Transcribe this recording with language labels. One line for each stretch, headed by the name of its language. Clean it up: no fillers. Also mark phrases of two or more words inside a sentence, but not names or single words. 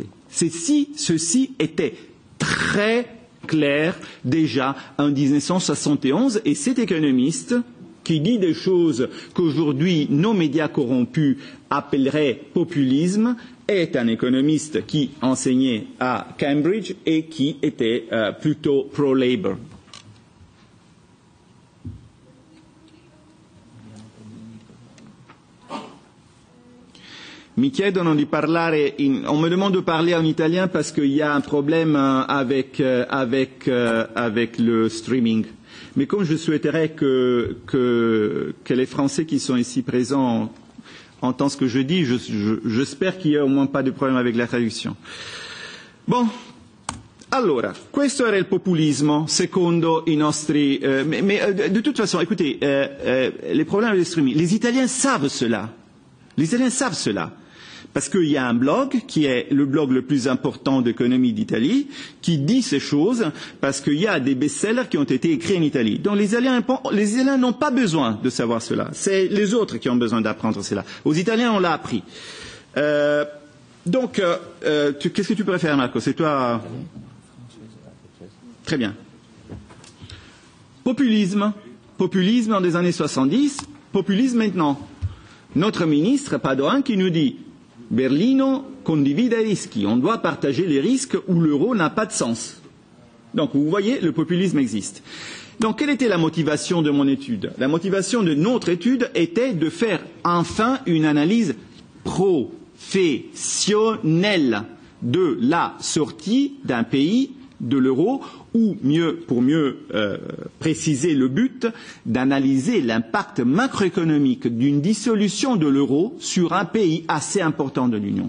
French: Ceci était très clair déjà en 1971 et cet économiste qui dit des choses qu'aujourd'hui nos médias corrompus appelleraient populisme est un économiste qui enseignait à Cambridge et qui était plutôt pro-Labour.
Italian: Mi chiedono di parlare
French: on me demande de parler en italien parce qu'il y a un problème avec le streaming. Mais comme je souhaiterais que les Français qui sont ici présents entendent ce que je dis, j'espère qu'il n'y a au moins pas de problème avec la traduzione.
Italian: Bon, allora, questo era il populismo secondo i nostri...
French: de toute façon, écoutez, les problèmes avec le streaming, les Italiens savent cela. Les Italiens savent cela. Parce qu'il y a un blog, qui est le blog le plus important d'économie d'Italie, qui dit ces choses, parce qu'il y a des best-sellers qui ont été écrits en Italie. Donc les Italiens n'ont pas besoin de savoir cela. C'est les autres qui ont besoin d'apprendre cela. Aux Italiens, on l'a appris. Donc, qu'est-ce que tu préfères, Marco? C'est toi. Très bien. Populisme. Populisme dans les années 70, populisme maintenant. Notre ministre Padoan qui nous dit
Italian: Berlino condivide i rischi.
French: On doit partager les risques où l'euro n'a pas de sens. Donc, vous voyez, le populisme existe. Donc, quelle était la motivation de mon étude? La motivation de notre étude était de faire enfin une analyse professionnelle de la sortie d'un pays de l'euro, ou pour mieux préciser le but, d'analyser l'impact macroéconomique d'une dissolution de l'euro sur un pays assez important de l'Union.